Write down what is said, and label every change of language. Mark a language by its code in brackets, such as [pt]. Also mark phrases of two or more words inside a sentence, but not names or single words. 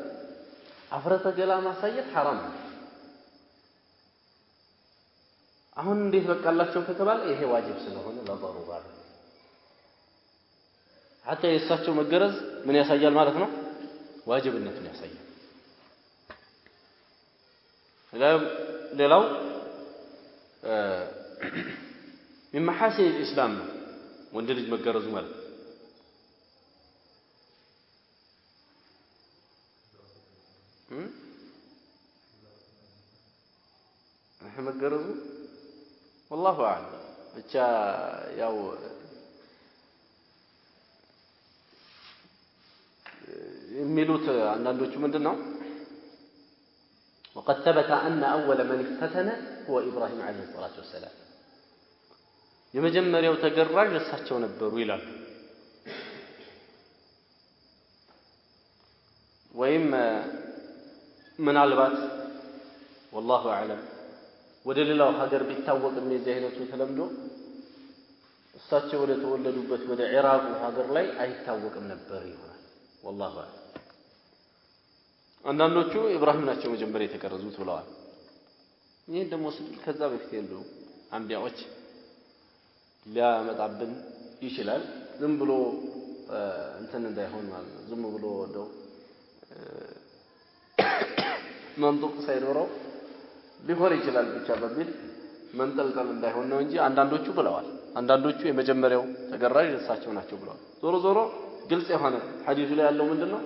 [am] አፍረተ ገላ ማሳየት ሐራም ነው። አሁን እንዴት በቃላቸው ከተባለ ይሄ ዋጅብ ስለሆነ ለضروራ ነው። حتى የእሳቸው መገረዝ ምን ያሳያል ማለት ነው? ዋጅብነቱን ያሳያል። ሌላው [ar] من محاسن الإسلام [am] ወንድ ልጅ መገረዙ ማለት መገረዙ [ar] والله أعلم [am] ብቻ ያው የሚሉት አንዳንዶቹ ምንድነው [ar] وقد ثبت أن أول من افتتن هو إبراهيم عليه الصلاة والسلام [am] የመጀመሪያው ተገራዥ እሳቸው ነበሩ ይላል። ወይም ምናልባት [ar] والله أعلم [am] ወደ ሌላው ሀገር ቢታወቅም የዚህ አይነቱ ተለምዶ እሳቸው ወደ ተወለዱበት ወደ ኢራቅ ሀገር ላይ አይታወቅም ነበር ይሆናል። [ar] والله أعلم [am] አንዳንዶቹ ኢብራሂም ናቸው መጀመሪያ የተገረዙት ብለዋል። ይሄ ደግሞ ከዛ በፊት ያለው አንቢያዎች ሊያመጣብን ይችላል። ዝም ብሎ እንትን እንዳይሆን ማለት ነው። ዝም ብሎ ወደው መንጡቅ ሳይኖረው ሊሆን ይችላል ብቻ በሚል መንጠልጠል እንዳይሆን ነው እንጂ አንዳንዶቹ ብለዋል። አንዳንዶቹ የመጀመሪያው ተገራዥ እሳቸው ናቸው ብለዋል። ዞሮ ዞሮ ግልጽ የሆነ ሐዲሱ ላይ ያለው ምንድነው?